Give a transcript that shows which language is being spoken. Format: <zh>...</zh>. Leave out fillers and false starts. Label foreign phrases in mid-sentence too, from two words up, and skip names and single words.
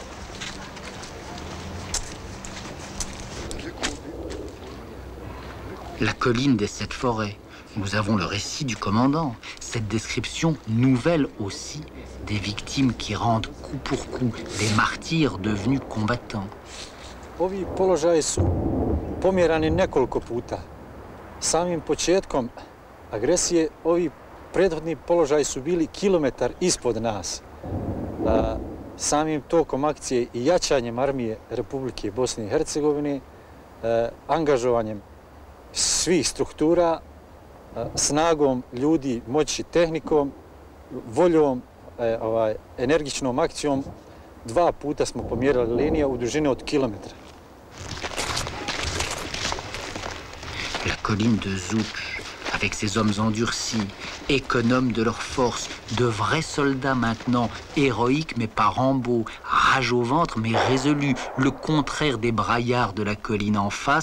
<fr>La colline des 7 forêts. Nous avons le récit du commandant, cette description nouvelle aussi des victimes qui rendent coup pour coup, des martyrs devenus combattants.</fr> <bs>Ovi položaji su pomjerani nekoliko puta. Samim početkom agresije ovi prethodni položaji su bili kilometar ispod nas. Samim tokom akcije i jačanjem armije Republike Bosne i Hercegovine, angažovanjem svih struktura, snagom ljudi, moći, tehnikom, voljom, energičnom akcijom, 2 puta smo pomjerali linije u dužini od kilometra.</bs> <fr>La colline de Zuch, avec ses hommes endurcis, économes de leur force, de vrais soldats maintenant, héroïques mais pas Rambo, rage au ventre mais résolus, le contraire des braillards de la colline en face.</fr>